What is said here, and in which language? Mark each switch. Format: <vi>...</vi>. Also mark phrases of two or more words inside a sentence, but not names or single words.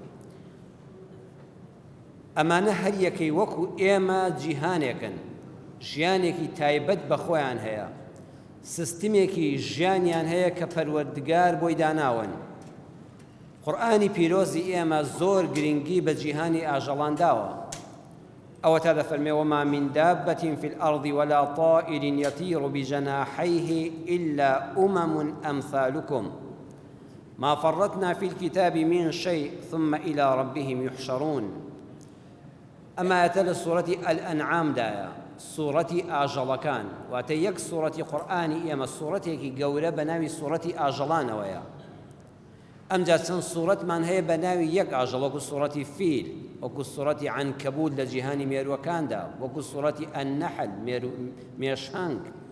<ckb>ئەمانە هەر یەکەی وەکو ئێمە جیهانێکن، ژیانێکی تایبەت بە خۆیان هەیە، سیستمێکی ژیانیان هەیە کە پەروەردگار بۆی داناون. قورئانی پیرۆزی ئێمە زۆر گرنگی بە جیهانی ئاژەڵان داوە.</ckb> <ar>ئەوە تا دەفەرمێ وما من دابة في الأرض ولا طائر يطير بجناحيه إلا أمم أمثالكم ما فرطنا في الكتاب من شيء ثم إلى ربهم يحشرون. أما أتل سورة الأنعام</ar> <ckb>دايا سورة ئاژەڵەکان واتە یەک سورەتی قورئانی ئێمە سورەتێکی گەورە بە ناوی سورەتی ئاژەڵانەوەیە. ئەمجا چەند سورەتمان هەیە بە ناوی یەک ئاژەڵ، وەکو سورەتی فیل، وەکو سورەتی عنکەبوت لە جیهانی مێرووەکاندا، وەکو سورەتی ئەننەحل مێشهەنگ.</ckb>